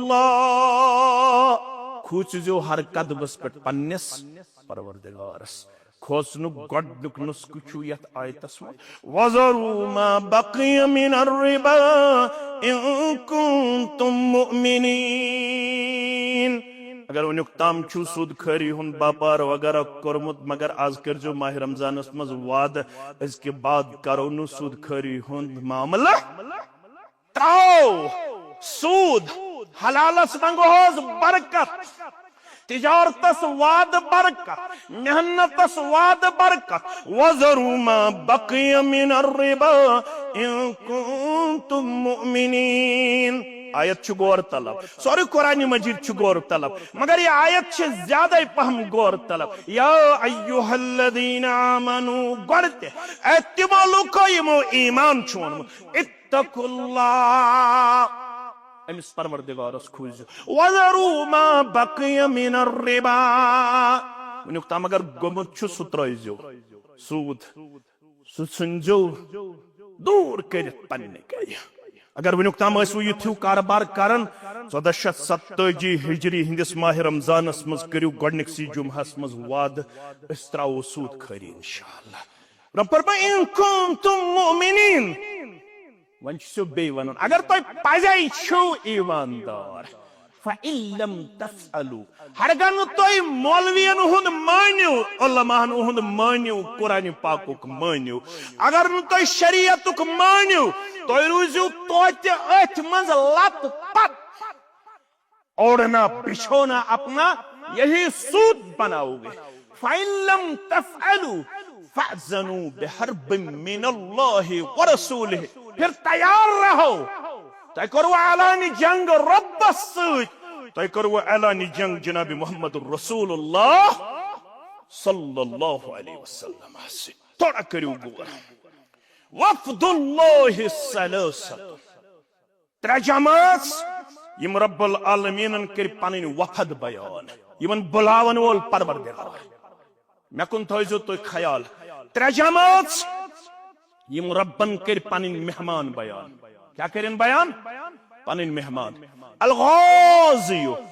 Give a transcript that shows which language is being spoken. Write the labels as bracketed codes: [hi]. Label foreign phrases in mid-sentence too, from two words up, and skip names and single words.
[ks] اللہ کھوٗژِزیو ہر قدمس پٮ۪ٹھ پننس پروردگارس کھوژنُک گۄڈنیُک نسخہٕ چھُ یتھ آیتس منٛز [ar] وَذَرُوا مَا بَقِيَ مِنَ الرِّبَا إِن كُنتُم مُؤْمِنِينَ [ks] اگر ونیُک تام چھُ سود خٲری ہُنٛد باپار وغیرہ کوٚرمُت مگر آز کٔرۍزیو ماہ رمضانس منٛز وعدٕ أزکہِ بعد کرو نہٕ سود خٲری ہُنٛد معاملہٕ ترٛاو سود حلالس منٛگوہوس برکت تجارتس وعد برکت محنتس وعد برکت [ar] وَذَرُوا مَا بَقِيَ مِنَ الرِّبَا إِن كُنتُم مُؤْمِنِينَ [ks] آیت چھُ غور طلب سوری قرآن مجید چھُ غور طلب مگر یہ آیت چھِ زیادہ پہم غور طلب [ar] یا ایوہ الذین آمنوا [ks] گۄڈٕ تہِ اے تِمو لوٗکو یِمو ایمان چھُ اوٚنمُت [ar] اتقوا اللہ [ks] امس پروردگارس کھوٗزِو [ar] وَذَرُوا مَا بَقِيَ مِنَ الرِّبَا [ks] ونیُک تام اگر گوٚمُت چھُ سُہ ترٲیزیو سوٗد سُہ ژھٕنزیو دوٗر کٔرِتھ پننہِ گرِ اگر ونیُک تام ٲسِو یِتھیو کاربار کران 1487 ہجری ہندس ماہ رمضانس منٛز کٔرِو گۄڈنِکسٕے جمعہس منٛز وعدٕ أسۍ ترٛاوو سوٗد خٲری انشاءاللہ رۄب فرمایہِ [ar] اِن کُنتُم مُؤْمِنیٖن [ks] وۄنۍ چھُسو بیٚیہِ وَنُن اگر تۄہہِ پزے چھِو ایٖماندار [ar] فَإِن لَمْ تَفْعَلُوا [ks] ہرگاہ نہٕ تُہۍ مولوِین ہُنٛد مٲنِو علماہن ہُنٛد مٲنِو قرآنِ پاکُک مٲنِو اگر نہٕ تُہۍ شریعتُک مٲنِو تُہۍ روٗزِو توتہِ أتھۍ منٛز لت پت [ur] اوڑنا بچھونا اپنا یہی سود بناؤ گے [ar] فَإِن لَمْ تَفْعَلُوا فَأْذَنُوا بِحَرْبٍ مِّنَ اللَّهِ وَرَسُولِهِ [ur] پھر تیار رہو [ks] تۄہہِ کوٚروٕ اعلانِ جنگ رۄبس سۭتۍ تۄہہِ کوٚروٕ اعلانِ جنگ جناب محمد رسول اللہ صلی اللہ علیہ وسلم سۭتۍ تھوڑا کٔرِو غور [ar] وفد اللہ ثلاثة [ks] ترٛےٚ جمٲژ یم رب العالمیٖنن کٔرۍ پنٕنۍ وفد بیان یمن بُلاون وول پروردگار مےٚ کُن تھٲیزیو تُہۍ خیال ترٛےٚ جمٲژ یم ربن کٔرۍ پنٕنۍ مہمان بیان کیا کٔرِنۍ بیان پنٕنۍ مہمان الغازی